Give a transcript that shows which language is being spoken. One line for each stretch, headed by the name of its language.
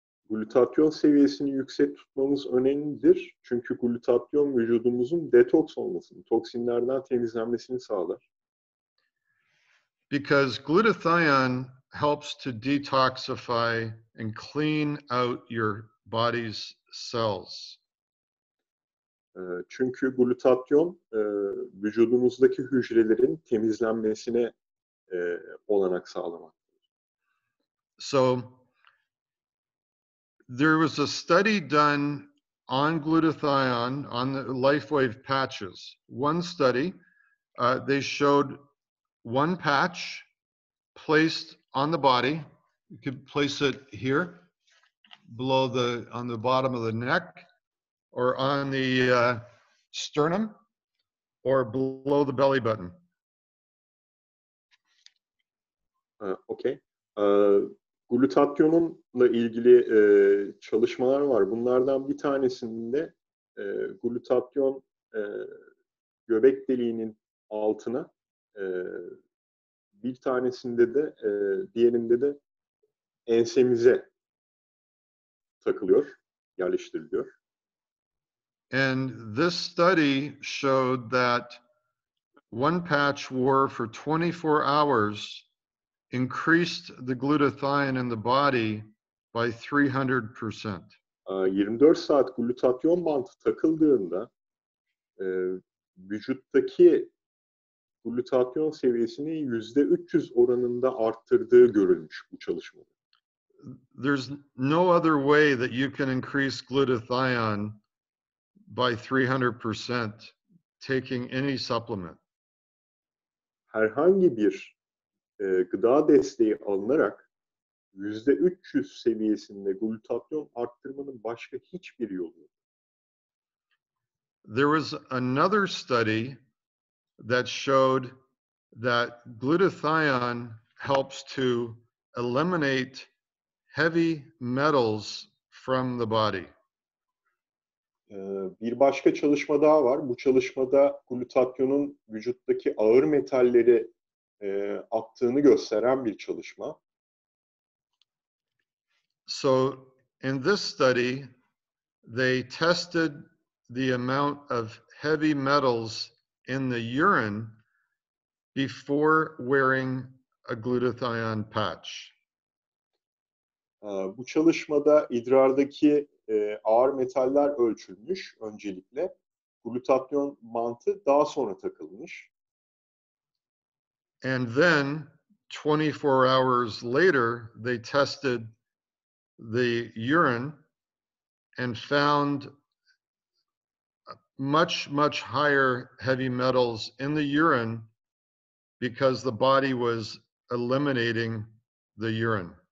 Turkish: Glutatyon seviyesini yüksek tutmamız önemlidir. Çünkü glutatyon vücudumuzun detoks olmasını, toksinlerden temizlenmesini sağlar.
English: Because glutathione helps to detoxify and clean out your body's cells.
Turkish: Çünkü glutatyon vücudumuzdaki hücrelerin temizlenmesine olanak sağlamaktadır.
English: So there was a study done on glutathione on the Lifewave patches. One study, they showed one patch placed on the body. You could place it here, below on the bottom of the neck, or on the sternum, or below the belly button. Okay.
Turkish: Glutatyonla ilgili çalışmalar var. Bunlardan bir tanesinde glutatyon göbek deliğinin altına, bir tanesinde de diğerinde de ensemize takılıyor, yerleştiriliyor.
English: And this study showed that one patch wore for 24 hours increased the glutathione in the body by 300%.
Turkish: 24 saat glutatyon bantı takıldığında vücuttaki glutatyon seviyesini %300 oranında arttırdığı görülmüş bu çalışmada.
English: There's no other way that you can increase glutathione by 300% taking any supplement.
Turkish: Herhangi bir gıda desteği alınarak %300 seviyesinde glutatyon arttırmanın başka hiçbir yolu yok.
English: There was another study that showed that glutathione helps to eliminate heavy metals from the body.
Turkish: Bir başka çalışma daha var. Bu çalışmada glutatyonun vücuttaki ağır metalleri attığını gösteren bir çalışma.
English: So in this study, they tested the amount of heavy metals in the urine before wearing a glutathione patch.
Turkish: Bu çalışmada idrardaki ağır metaller ölçülmüş öncelikle. Glutatyon bantı daha sonra takılmış.
English: And then 24 hours later, they tested the urine and found much, much higher heavy metals in the urine because the body was eliminating the urine.